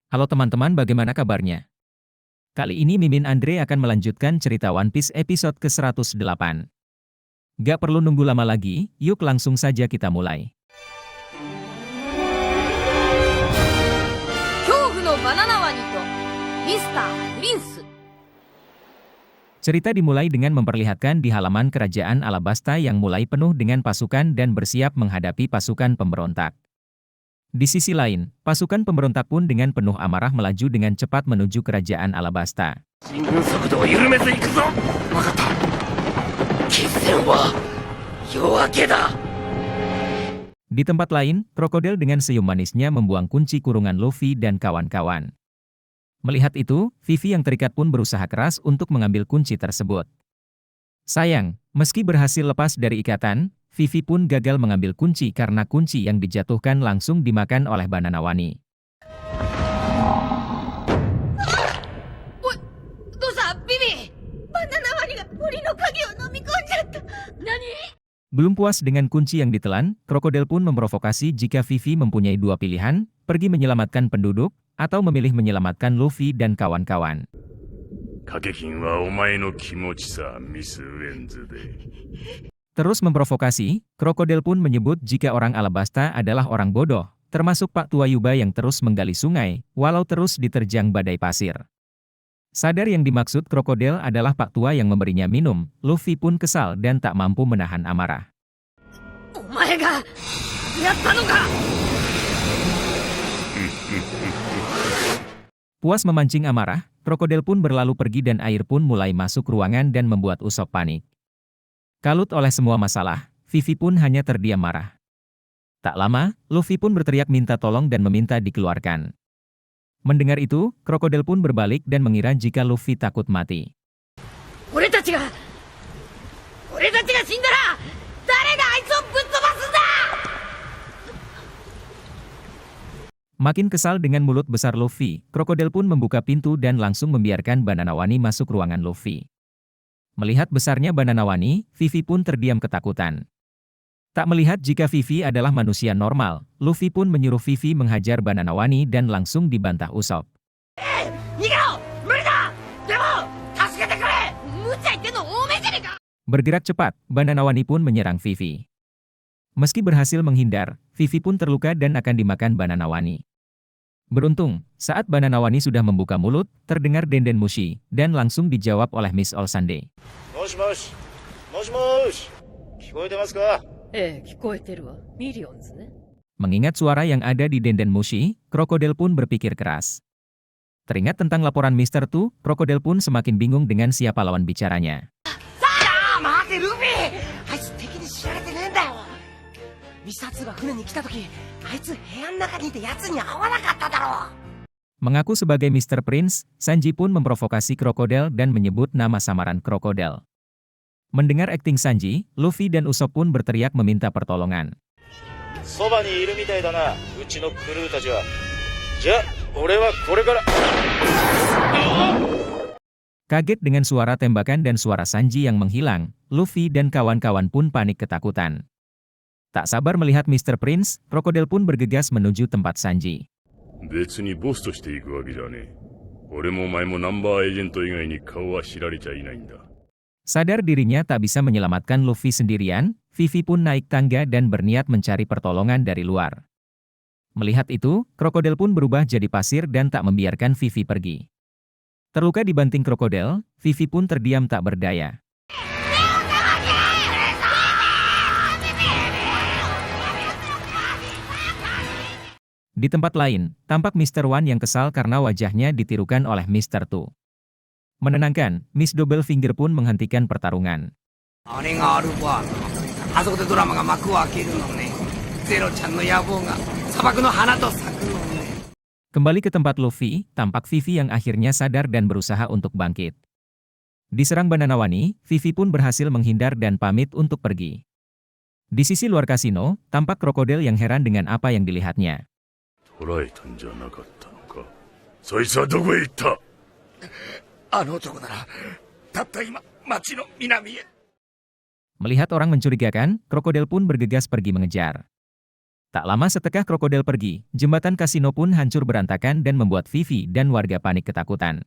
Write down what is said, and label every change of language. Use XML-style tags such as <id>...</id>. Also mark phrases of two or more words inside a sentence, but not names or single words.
<id>Halo teman-teman, bagaimana kabarnya? Kali ini Mimin Andre akan melanjutkan cerita One Piece episode ke-108. Gak perlu nunggu lama lagi, yuk langsung saja kita mulai.</id> <ja>恐怖のバナナワニとミスタープリンス</ja> <id>Cerita dimulai dengan memperlihatkan di halaman kerajaan Alabasta yang mulai penuh dengan pasukan dan bersiap menghadapi pasukan pemberontak. Di sisi lain, pasukan pemberontak pun dengan penuh amarah melaju dengan cepat menuju kerajaan Alabasta.</id> <ja>進軍速度を緩めず行くぞ。分かった。決戦は夜明けだ。</ja> <id>Di tempat lain, Krokodil dengan senyum manisnya membuang kunci kurungan Luffy dan kawan-kawan. Melihat itu, Vivi yang terikat pun berusaha keras untuk mengambil kunci tersebut. Sayang, meski berhasil lepas dari ikatan, Vivi pun gagal mengambil kunci karena kunci yang dijatuhkan langsung dimakan oleh Banana Wani.</id> <ja>どうしたビビバナナワニが森の鍵を飲み込んじゃった何</ja> <id>Belum puas dengan kunci yang ditelan, Krokodil pun memprovokasi jika Vivi mempunyai dua pilihan, pergi menyelamatkan penduduk, atau memilih menyelamatkan Luffy dan kawan-kawan.</id> <ja>掛け金はお前の気持ちさ、ミス・ウェンズで。</ja> <id>Terus memprovokasi, Krokodil pun menyebut jika orang Alabasta adalah orang bodoh, termasuk Pak Tua Yuba yang terus menggali sungai, walau terus diterjang badai pasir. Sadar yang dimaksud Krokodil adalah Pak Tua yang memberinya minum, Luffy pun kesal dan tak mampu menahan amarah.</id> <ja>お前がやったのか</ja> <id>Puas memancing amarah, Krokodil pun berlalu pergi dan air pun mulai masuk ruangan dan membuat Usopp panik. Kalut oleh semua masalah, Vivi pun hanya terdiam marah. Tak lama, Luffy pun berteriak minta tolong dan meminta dikeluarkan. Mendengar itu, Krokodil pun berbalik dan mengira jika Luffy takut mati.</id> <ja>俺たちが死んだら誰があいつをぶっ飛ばすんだ</ja> <id>Makin kesal dengan mulut besar Luffy, Krokodil pun membuka pintu dan langsung membiarkan Banana Wani masuk ruangan Luffy. Melihat besarnya Banana Wani, Vivi pun terdiam ketakutan. Tak melihat jika Vivi adalah manusia normal, Luffy pun menyuruh Vivi menghajar Banana Wani dan langsung dibantah Usopp.</id> <ja>逃げろ無理だでも助けてくれ無茶言ってんのおめえじゃねえか</ja> <id>Bergerak cepat, Banana Wani pun menyerang Vivi. Meski berhasil menghindar, Vivi pun terluka dan akan dimakan Banana Wani. Beruntung, saat Banana Wani sudah membuka mulut, terdengar Denden Mushi, dan langsung dijawab oleh Miss All Sunday.</id> <ja>もしもし。もしもし。聞こえてますか。ええ聞こえてるわミリオンズね</ja> <id>Mengingat suara yang ada di Denden Mushi, Krokodil pun berpikir keras. Teringat tentang laporan Mr. Tu, Krokodil pun semakin bingung dengan siapa lawan bicaranya.</id> <ja>待てルフィあいつ敵に知られてねえんだよミスター2が船に来た時あいつ部屋の中にいて奴に会わなかっただろ</ja> <id>Mengaku sebagai Mr. Prince, Sanji pun memprovokasi Krokodil dan menyebut nama samaran Krokodil. Mendengar akting Sanji, Luffy dan Usopp pun berteriak meminta pertolongan.</id> <ja>そばにいるみたいだな、うちのクルーたちは。じゃ、俺はこれから。</ja> <id>Kaget dengan suara tembakan dan suara Sanji yang menghilang, Luffy dan kawan-kawan pun panik ketakutan. Tak sabar melihat Mr. Prince, Krokodil pun bergegas menuju tempat Sanji.</id> <ja>別にボスとして行くわけじゃねえ。俺もお前もナンバーエージェント以外に顔は知られちゃいないんだ。</ja> <id>Sadar dirinya tak bisa menyelamatkan Luffy sendirian, Vivi pun naik tangga dan berniat mencari pertolongan dari luar. Melihat itu, Krokodil pun berubah jadi pasir dan tak membiarkan Vivi pergi. Terluka dibanting Krokodil, Vivi pun terdiam tak berdaya. Di tempat lain, tampak Mr. One yang kesal karena wajahnya ditirukan oleh Mr. Tu. Menenangkan, Miss Double Finger pun menghentikan pertarungan.</id> <ja>あれがアルファあそこでドラマが幕を開けるのねゼロちゃんの野望が砂漠の花と咲くのね</ja> <id>Kembali ke tempat Luffy, tampak Vivi yang akhirnya sadar dan berusaha untuk bangkit. Diserang Banana Wani, Vivi pun berhasil menghindar dan pamit untuk pergi. Di sisi luar kasino, tampak Krokodil yang heran dengan apa yang dilihatnya.</id> <ja>捕らえたんじゃなかったのか。そいつはどこへ行った。あの男ならたった今町の南へ</ja> <id>Melihat orang mencurigakan, Krokodil pun bergegas pergi mengejar. Tak lama setelah krokodil pergi, jembatan kasino pun hancur berantakan dan membuat Vivi dan warga panik ketakutan.</id>